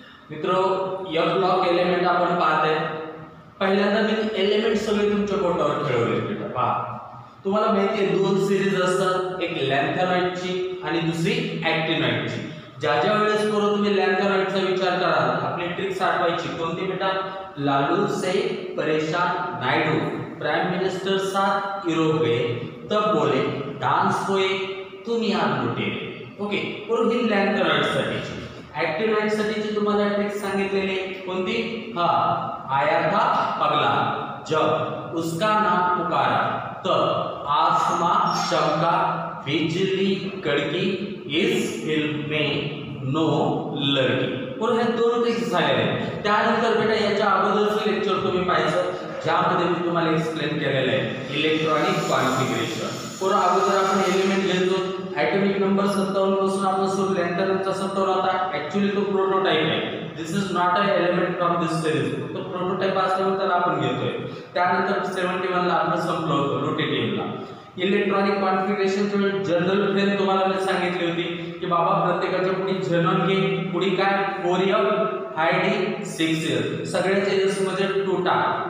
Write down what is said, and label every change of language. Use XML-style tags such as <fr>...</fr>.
<mr>मित्रों, F block element आपण पाहत आहे. पहिल्यांदा मी एलिमेंट सगळे तुमच्या बोटावर खेळवले. बेटा पहा, तुम्हाला माहिती आहे दोन सिरीज असतात, एक लॅन्थेनॉइडची आणि दुसरी ॲक्टिनॉइडची. ज्या वेळेस करू तुम्ही लॅन्थेनॉइडचा विचार कराल, आपली ट्रिक आठवायची कोणती बेटा?</mr> <hi>लालू से परेशान नायडू, प्राइम मिनिस्टर साथ यूरोप गए, तब बोले डांस होए तुम यहाँ लुटेरे.</hi> <mr>ओके, बरोबर. ही लॅन्थेनॉइडसाठीची. ॲक्टिनॉइडसाठीची तुम्हाला ट्रिक सांगितलेली कोणती?</mr> <hi>आया था पगला जब उसका नाम पुकारा, तब आसमां चमका बिजली कड़की, इस फिल्म में नो लड़की.</hi> <mr>बरोबर, हे दोन ट्रिक्स झालेले आहेत. त्यानंतर बेटा याच्या अगोदरचं लेक्चर तुम्ही पाहिलं, ज्यामध्ये मी तुम्हाला एक्सप्लेन केलेलं आहे इलेक्ट्रॉनिक कॉन्फिगरेशन. बरोबर, अगोदर आपण एलिमेंट घेतो. ॲटॉमिक नंबर 57 पासून आपण सुरू लॅन्थेनॉइडचा 57 होता. ऍक्च्युअली तो प्रोटोटाइप आहे.</mr> <en>This is not a element from this series.</en> <mr>तो प्रोटोटाइप असल्यामुळे त्याला आपण घेतोय. त्यानंतर 71 ला आपण संपलो होतो रोटेटिव्हला. इलेक्ट्रॉनिक कॉन्फिगरेशनच्या वेळी जनरल फ्रेम तुम्हाला मी सांगितली होती की बाबा प्रत्येकाच्या पुढे झेनॉन घे, पुढे काय 4f हायडी 6s, सगळ्याच्या एस मध्ये 2 टाक.</mr>